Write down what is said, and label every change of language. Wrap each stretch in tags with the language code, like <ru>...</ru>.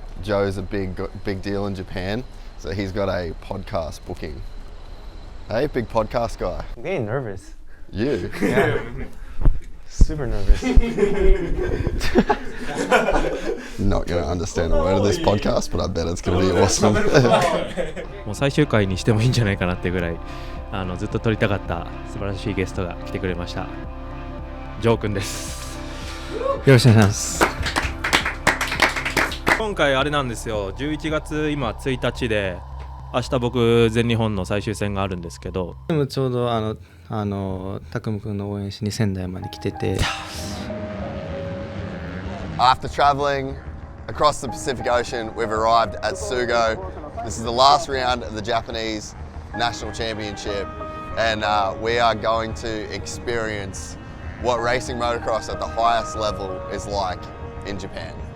<en>Joe's a big deal in Japan, so he's got a podcast booking. Hey, big podcast guy. I'm getting nervous. You? Yeah. Super nervous. Not going to understand a word of this podcast, but I bet it's going to be awesome.</en> <ja>もう最終回にしてもいいんじゃないかなってぐらいずっと撮りたかった素晴らしいゲストが来てくれました。ジョー君です。よろしくお願いします。今回あれなんですよ。 11月今1日で明日僕全日本の最終戦があるんですけど。でもちょうどたくむくんの応援しに仙台まで来てて。</ja> <en>After traveling across the Pacific Ocean, we've arrived at Sugo. This is the last round of the Japanese National Championship, and we are going to experience what racing motocross at the highest level is like in Japan.</en>